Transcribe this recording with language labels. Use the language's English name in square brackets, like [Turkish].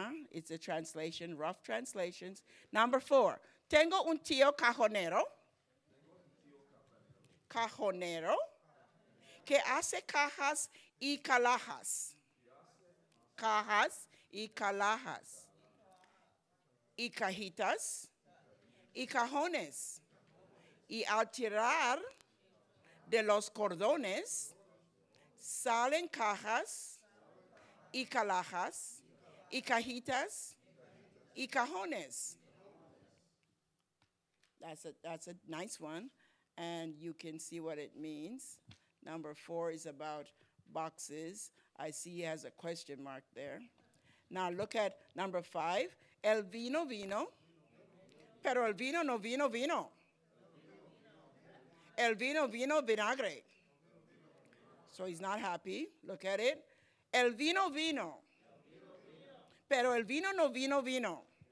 [English] It's a translation, rough translations. Number 4, [Spanish] tengo un tío cajonero. Cajonero, que hace cajas y calajas. Cajas y calajas. Y cajitas y cajones. Y al tirar de los cordones, salen cajas y calajas y cajitas y cajones. [English] That's a nice one. And you can see what it means. Number 4 is about boxes. I see he has a question mark there. Now look at number 5. [Spanish] El vino vino, pero el vino no vino vino. El vino vino vinagre. [English] So he's not happy. Look at it. [Spanish] El vino vino, pero el vino no vino vino.